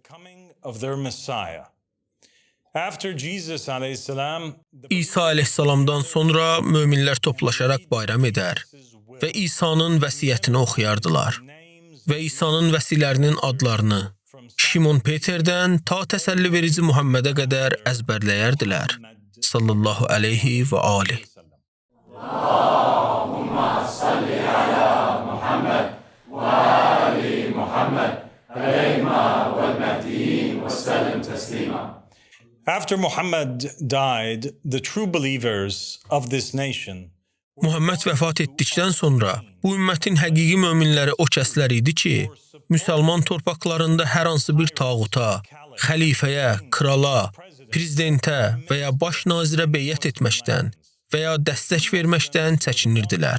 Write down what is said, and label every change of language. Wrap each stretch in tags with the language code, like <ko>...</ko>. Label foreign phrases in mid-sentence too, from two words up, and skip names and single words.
<az>İsa əleyhissalamdan sonra möminlər toplaşaraq bayram edər və İsa'nın vəsiyyətini oxuyardılar və İsa'nın vəsilərinin adlarını Şimon Peterdən ta təsəlli verici Muhammedə qədər əzbərləyərdilər.</az> <ar>صلى الله عليه وعليه. اللهم صل على محمد وآل محمد الأئمة والمهديين وسلم تسليما.</ar> <en>After Muhammad died, the true believers of this nation</en> <az>Muhammed vəfat etdikdən sonra bu ümmətin həqiqi möminləri o kəslər idi ki, müsəlman torpaqlarında hər hansı bir tağuta, xəlifəyə, krala, prezidentə və ya baş nazirə beyyət etməkdən və ya dəstək verməkdən çəkinirdilər.</az>